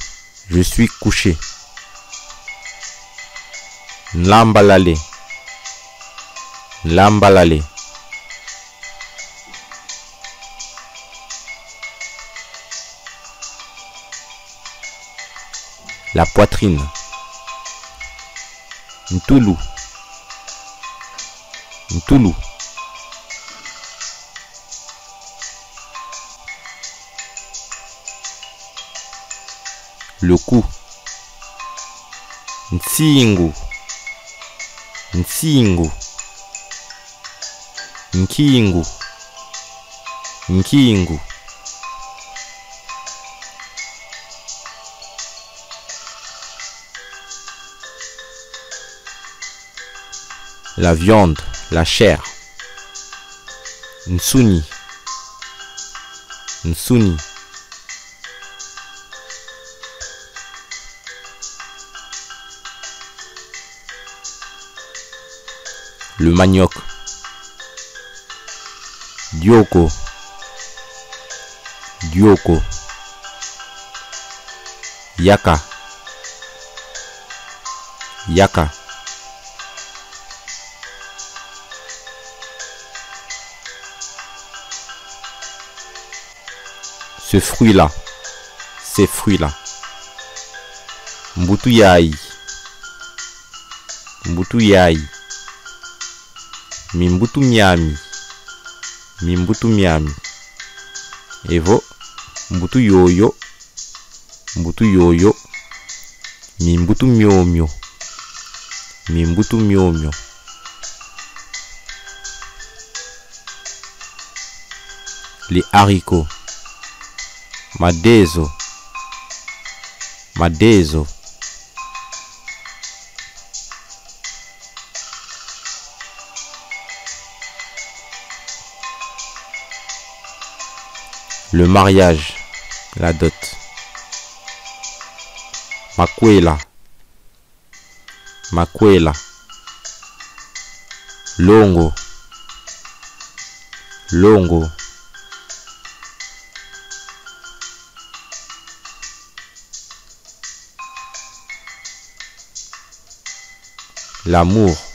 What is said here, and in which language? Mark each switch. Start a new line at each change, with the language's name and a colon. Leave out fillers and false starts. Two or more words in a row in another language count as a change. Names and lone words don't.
French: Je suis couché. Nlambalale. Nlambalale. La poitrine.
Kongo: Ntulu. Ntulu.
French: Le cou.
Kongo: Nsingu. Nsingu. Nkingu. Nkingu.
French: La viande, la chair.
Kongo: Nsuni. Nsuni.
French: Le manioc.
Kongo: Dioko. Dioko. Yaka. Yaka.
French: Ce fruit-là. Ces fruits-là.
Kongo: Mbutu yai. Mbutu yai. Mimbutu miami. Mimbutu miami. Evo. Mbutu yoyo. Mbutu yoyo. Mimbutu miomio. Mimbutu miomio.
French: Les haricots.
Kongo: Madezo. Madezo.
French: Le mariage, la dot.
Kongo: Makwela. Makwela. Longo.
French: Longo. L'amour.